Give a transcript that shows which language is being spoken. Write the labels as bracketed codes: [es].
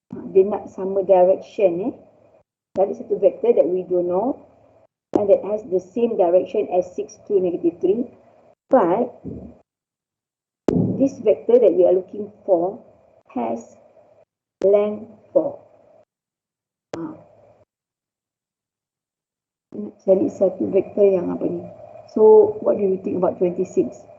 [ms] Dia nak sama direction Cari satu vector [en] that we don't know and that has the same direction as 6, 2, -3. But this vector that we are looking for has length 4. [ms] Cari satu vektor yang apa ni. [en] So, what do you think about 26?